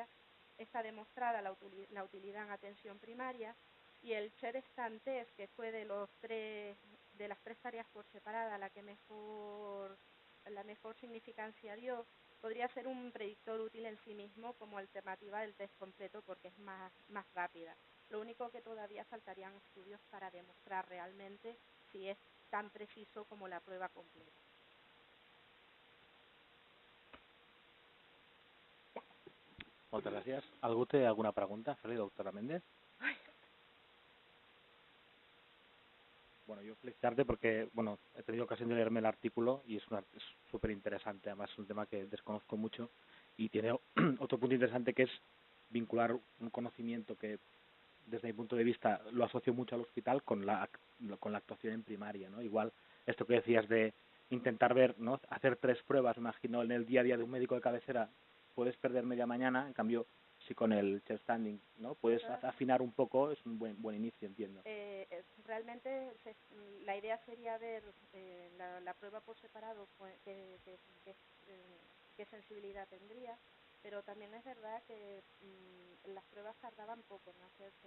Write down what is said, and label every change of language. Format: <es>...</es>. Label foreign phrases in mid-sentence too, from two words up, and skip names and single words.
<es>Está demostrada la utilidad en atención primaria, y el</es> <en>Chair Stand Test,</en> <es>que fue de las tres tareas por separada la mejor significancia dio, podría ser un predictor útil en sí mismo como alternativa del test completo porque es más rápida. Lo único que todavía faltarían estudios para demostrar realmente si es tan preciso como la prueba completa.</es> <ca>Moltes gràcies. Algú té alguna pregunta? Fer-li, doctora Méndez.</ca> <es>Bueno, yo felicitarte porque he tenido ocasión de leerme el artículo y es súper interesante. Además, es un tema que desconozco mucho y tiene otro punto interesante, que es vincular un conocimiento que, desde mi punto de vista, lo asocio mucho al hospital con la actuación en primaria, ¿no? Igual esto que decías de intentar ver, ¿no?, hacer 3 pruebas, imagino, en el día a día de un médico de cabecera, puedes perder media mañana. En cambio, si con el</es> <en>chair standing,</en> <es>¿no?, puedes afinar un poco, es un buen inicio, entiendo. Realmente la idea sería ver la prueba por separado, qué sensibilidad tendría, pero también es verdad que las pruebas tardaban poco en hacerse.</es>